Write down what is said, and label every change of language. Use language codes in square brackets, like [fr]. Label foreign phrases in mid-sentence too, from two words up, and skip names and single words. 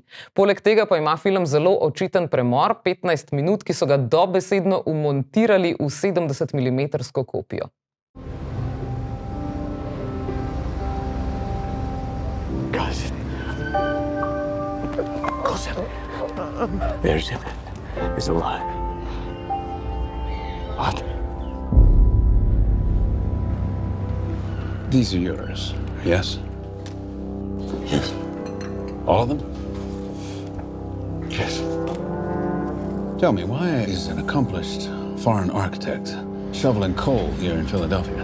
[sl] Poleg tega pa ima film zelo očiten premor, 15 minut, ki so ga dobesedno umontirali v 70 mm kopijo. [en] Erzsébet is alive. What? These are yours, yes? Yes. All of them? Yes. Tell me, why is an accomplished foreign architect shoveling coal here in Philadelphia?